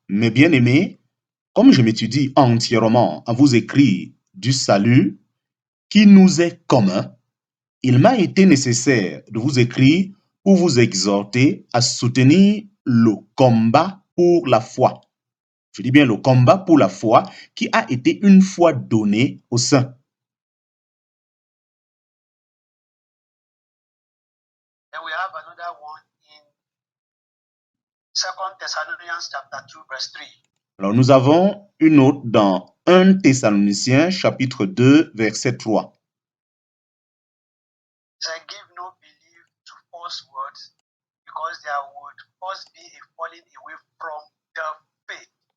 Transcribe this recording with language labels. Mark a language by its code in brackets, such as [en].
[fr] Mes bien-aimés, comme je m'étudie entièrement à vous écrire du salut qui nous est commun, il m'a été nécessaire de vous écrire pour vous exhorter à soutenir le combat pour la foi. Je dis bien le combat pour la foi qui a été une fois donné aux saints. [en] Then we have another one in 2 Thessalonians chapter 2 verse 3. [fr] Alors nous avons une autre dans 1 Thessaloniciens chapitre 2 verset 3. [en] Say, give no belief to false words, because there would first be a falling away from the faith.